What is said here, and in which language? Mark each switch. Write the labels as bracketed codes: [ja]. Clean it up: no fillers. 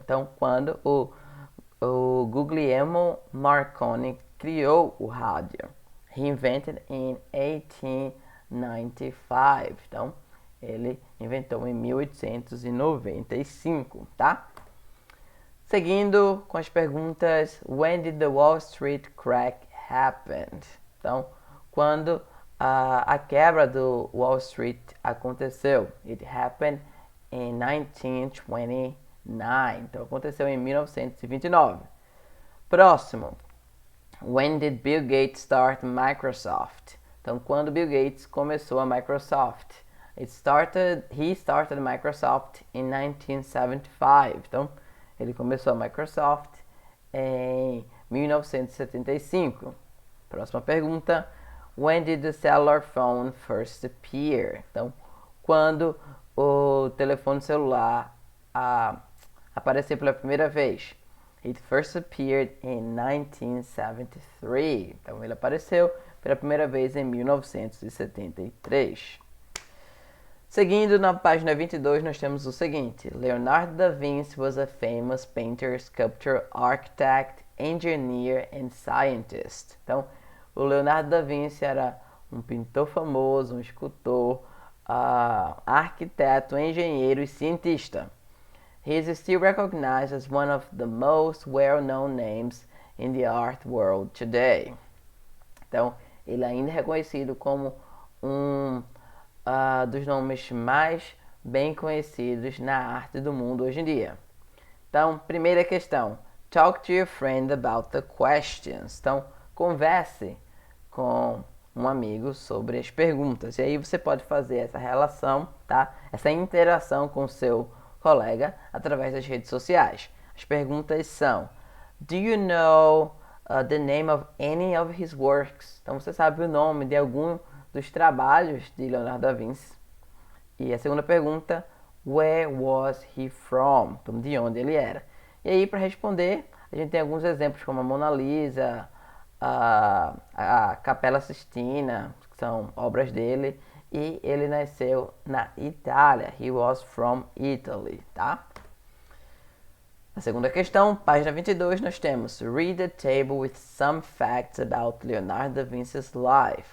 [pt] Então, quando o Guglielmo Marconi criou o rádio? [en] He invented in 1895. [pt] Então, ele inventou em 1895, tá? Seguindo com as perguntas, [en] when did the Wall Street crack happen? [pt] Então, quando a quebra do Wall Street aconteceu? [en] It happened in 1929. [pt] Então, aconteceu em 1929. Próximo. [en] When did Bill Gates start Microsoft? [pt] Então, quando Bill Gates começou a Microsoft? [en] He started Microsoft in 1975. [pt] Então, ele começou a Microsoft em 1975. Próxima pergunta. [en] When did the cellular phone first appear? [pt] Então, quando o telefone celular apareceu pela primeira vez? [en] It first appeared in 1973. [pt] Então, ele apareceu pela primeira vez em 1973. Seguindo na página 22, nós temos o seguinte: [en] Leonardo da Vinci was a famous painter, sculptor, architect, engineer and scientist. [pt] Então, o Leonardo da Vinci era um pintor famoso, um escultor, arquiteto, engenheiro e cientista. [en] He is still recognized as one of the most well-known names in the art world today. [pt] Então, ele ainda é reconhecido como um dos nomes mais bem conhecidos na arte do mundo hoje em dia. Então, primeira questão. [en] Talk to your friend about the questions. [pt] Então, converse com um amigo sobre as perguntas. E aí você pode fazer essa relação, tá? Essa interação com o seu colega através das redes sociais. As perguntas são: [en] Do you know the name of any of his works? [pt] Então, você sabe o nome de algum dos trabalhos de Leonardo da Vinci. E a segunda pergunta, [en] where was he from? [pt] Então, de onde ele era. E aí, para responder, a gente tem alguns exemplos como a Mona Lisa, a Capela Sistina, que são obras dele, e ele nasceu na Itália. [en] He was from Italy, tá? [pt] Na segunda questão, página 22, nós temos [en] read the table with some facts about Leonardo da Vinci's life.